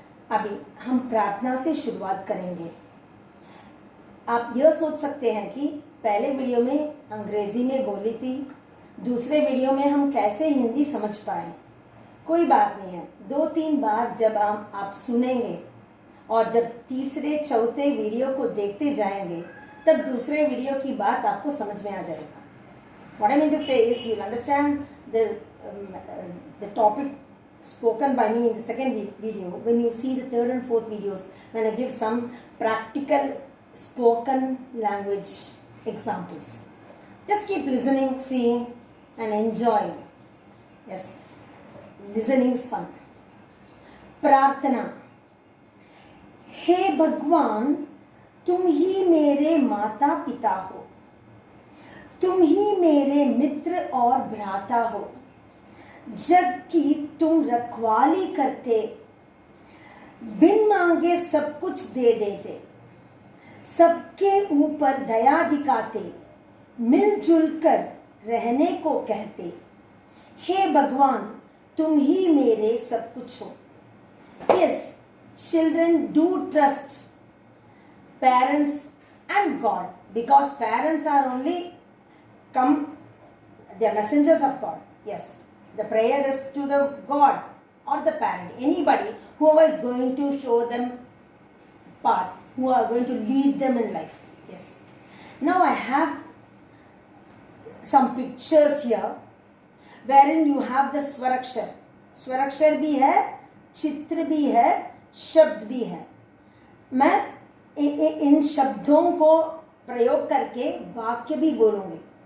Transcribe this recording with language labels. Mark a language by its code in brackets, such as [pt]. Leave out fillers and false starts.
[hi] अभी हम प्रार्थना से शुरुआत करेंगे। आप यह सोच सकते हैं कि पहले वीडियो में अंग्रेज़ी में बोली थी, दूसरे वीडियो में हम कैसे हिंदी समझ पाए। कोई बात नहीं है, 2-3 बार जब आप सुनेंगे और जब तीसरे चौथे वीडियो को देखते जाएंगे तब दूसरे वीडियो की बात आपको समझ में आ जाएगा। [en] What I mean to say is you'll understand the topic spoken by me in the second video when you see the third and fourth videos when I give some practical spoken language examples. Just keep listening, seeing and enjoying. Yes, listening is fun. [hi] प्रार्थना। हे भगवान, तुम ही मेरे माता पिता हो, तुम ही मेरे मित्र और भ्राता हो। जग की तुम रखवाली करते, बिन मांगे सब कुछ दे देते, सबके ऊपर दया दिखाते, मिलजुल कर रहने को कहते। हे भगवान, तुम ही मेरे सब कुछ हो। [en] Yes, children do trust parents and God because parents are only they are messengers of God. Yes, the prayer is to the God or the parent, anybody who is going to show them path, who are going to lead them in life. Yes. Now I have some pictures here wherein you have the Swarakshar. [hi] Swarakshar भी है, चित्र भी है, शब्द भी है। मैं इन शब्दों को प्रयोग करके वाक्य भी बोलूंगी।